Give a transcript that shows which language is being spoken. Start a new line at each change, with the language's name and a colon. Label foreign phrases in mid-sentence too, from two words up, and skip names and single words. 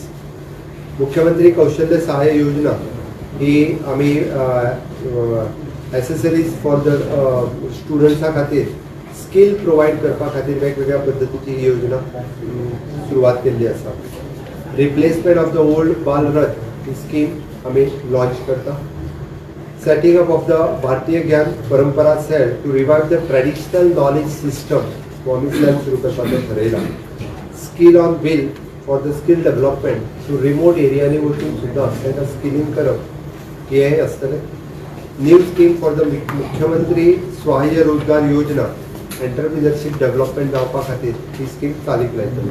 Konkani: मुख्यमंत्री कौशल्य सहाय्य योजना ही आमी
English: accessories for the students
Konkani: खातीर
English: skill provide
Konkani: करपा खातीर वेगवेगळ्या पद्दतीची ही योजना सुरवात केल्ली आसा.
English: replacement of the old
Konkani: बाल रथ ही स्कीम आमी लॉन्च करता.
English: setting up of the Bharatiya Gyan Parampara cell to revive the traditional knowledge system
Konkani: हो आमी सेल सुरू करपाचो थारायला.
English: skill on wheel for the skill development to remote
Konkani: एरियांनी वचून सुद्दां तांकां स्किलिंग करप हें आसतलें.
English: new scheme for the
Konkani: मुख्यमंत्री सहाय्य रोजगार योजना
English: entrepreneurship development
Konkani: जावपा खातीर ही स्कीम चालीक लायतले.